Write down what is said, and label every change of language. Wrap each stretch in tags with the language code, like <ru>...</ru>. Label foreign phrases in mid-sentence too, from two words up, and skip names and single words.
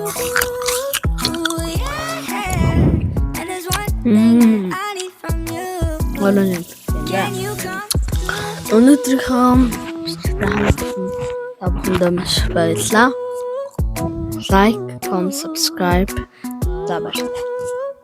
<en>Yeah. And there's one thing that I need from you.</en> <mn>Орон юм. Өнөөдрийнхөө хамтдаа маш баярлалаа.</mn> <en>Like, comment, subscribe.</en> <mn>За баярлалаа.</mn>